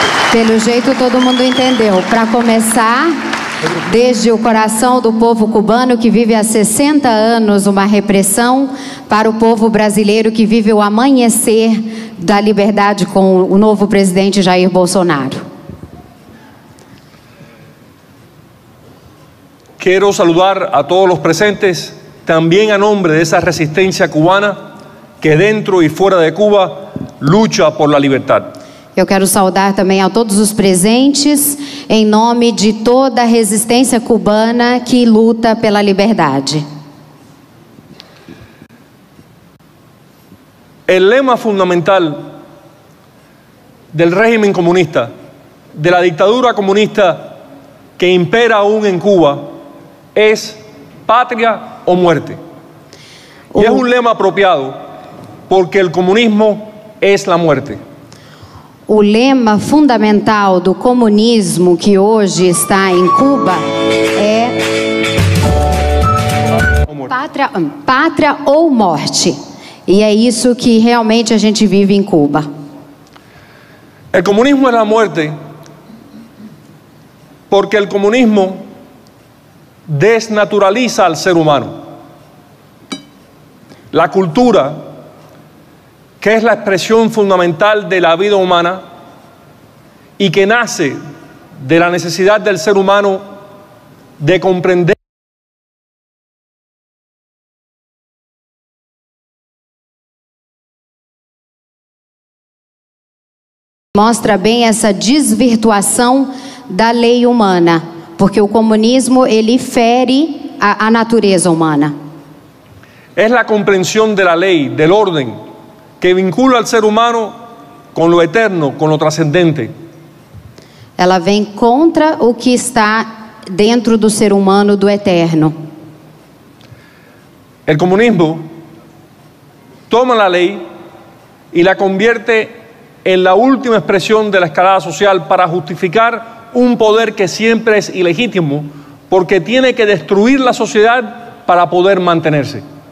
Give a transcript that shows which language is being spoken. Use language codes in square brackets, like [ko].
[pt] Pelo jeito todo mundo entendeu. Para começar, desde o coração do povo cubano que vive há 60 anos uma repressão, para o povo brasileiro que vive o amanhecer da liberdade com o novo presidente Jair Bolsonaro. [es] Quiero saludar a todos los presentes, también a nombre de esa resistencia cubana que dentro y fuera de Cuba lucha por la libertad. [pt] Eu quero saudar também a todos os presentes, em nome de toda a resistência cubana que luta pela liberdade. [es] El lema fundamental del régimen comunista, de la dictadura comunista que impera aún en Cuba, es patria o muerte. Y es un lema apropiado porque el comunismo es la muerte. [pt] O lema fundamental do comunismo que hoje está em Cuba é pátria ou morte. E é isso que realmente a gente vive em Cuba. [es] El comunismo es la muerte porque el comunismo desnaturaliza al ser humano. La cultura, que es la expresión fundamental de la vida humana y que nace de la necesidad del ser humano de comprender [pt] mostra bem essa desvirtuação da lei humana, porque o comunismo ele fere a natureza humana. [es] Es la comprensión de la ley, del orden, que vincula al ser humano con lo eterno, con lo trascendente. [pt] Ela vem contra o que está dentro do ser humano, do eterno. [es] El comunismo toma la ley y la convierte en la última expresión de la escalada social para justificar un poder que siempre es ilegítimo, porque tiene que destruir la sociedad para poder mantenerse.